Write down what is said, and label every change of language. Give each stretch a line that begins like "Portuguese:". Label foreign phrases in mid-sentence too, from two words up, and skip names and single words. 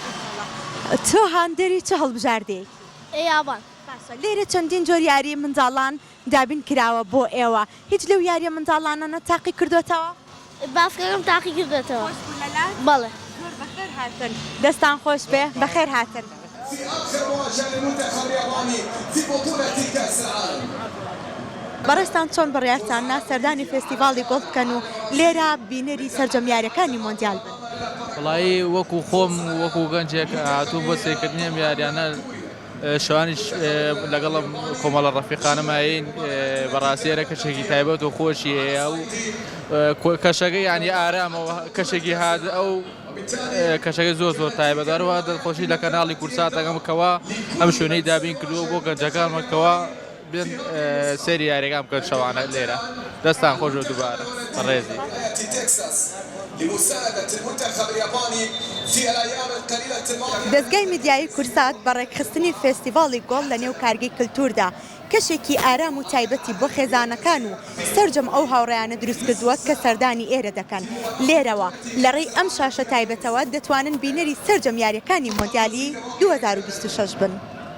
Central Kurdish: تۆ هەندێری چه هەڵبژاردەیەک؟ یابان. لێرە چەندین جۆر یاری منداڵان دابین کراوە بۆ ئێوە هیچ لەو یاریە منداڵانانە تاقی کردوێتەوە؟ باسکەکەم تاقی کردێتەوە. بەڵێ. بەخێر هاتن دەستان خۆش بێ بەخێر هاتن.
Arabic: في آخر مواجهة للمنتخب الياباني في بطولة كأس العالم.
Central Kurdish: بەڕێستان چۆن بڕیارتان نا سەردانی فێستیڤاڵی گۆڵ بکەن و لێرە بینەری سەرجەمیاریەکانی مۆندیال بن. وڵایی وەکو خۆم وەکو گەنجێک هاتوو بۆ سێکردنی ئەم یاریانە شوانیش لەگەڵم کۆمەڵە ڕەفیقانەماین بەڕاستیێرە کەشێکی تایبەت و خۆشی هەیە و کەشەکەی ینی ئارامەوە کەشێکی هات ئەو کەشەکەی زۆر تایبەتەوە دڵخۆشی لە کەناڵی کورساتەکەمکەوە ئەم شوێنەی دابین کردووە بۆ گەنجەکانمەکەوە بێن سێری یاریەکان بکەن شەوانە لێرە دەستان خۆش و دووبارە بەڕێزی.
Arabic: لمساعدة المنتخب الياباني في الأيام القليلة الماضية.
Central Kurdish: دەستگای میدیایی کورسات بەڕێکخستنی فێستیڤاڵی گۆڵ لە نێو کارگەی کللتوردا کەشێکی ئارام و تایبەتی بۆ خێزانەکان و سەرجەم ئەو هاوڕێیانە دروست کردووە کە سەردانی ئێرە دەکەن لێرەوە لەڕێی ئەم شاشە تایبەتەوە دەتوانن بینەری سەرجەمیاریەکانی مۆندیالی 2026 بن.